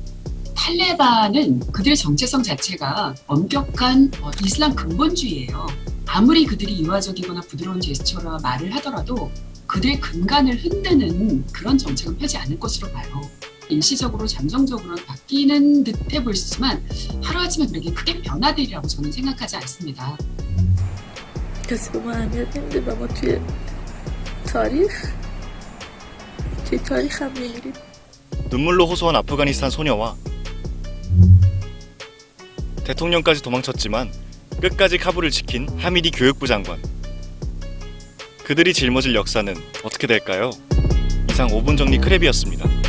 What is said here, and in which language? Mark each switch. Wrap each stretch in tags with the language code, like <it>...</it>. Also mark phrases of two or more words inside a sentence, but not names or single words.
<ko>탈레반은 그들의 정체성 자체가 엄격한 이슬람 근본주의예요. 아무리 그들이 유화적이거나 부드러운 제스처나 말을 하더라도 그들의 근간을 흔드는 그런 정책은 펴지 않을 것으로 봐요. 일시적으로 잠정적으로 바뀌는 듯해 보이지만 하루아침에 그렇게 크게 변화되리라고 저는 생각하지 않습니다.</ko> <fa>کسی به ما اهمیت نمیده و ما توی تاریخ هم میمیریم.</fa> <ko>눈물로 호소한 아프가니스탄 소녀와 대통령까지 도망쳤지만 끝까지 카불을 지킨 하미디 교육부 장관. 그들이 짊어질 역사는 어떻게 될까요? 이상 5분 정리 크랩이었습니다.</ko>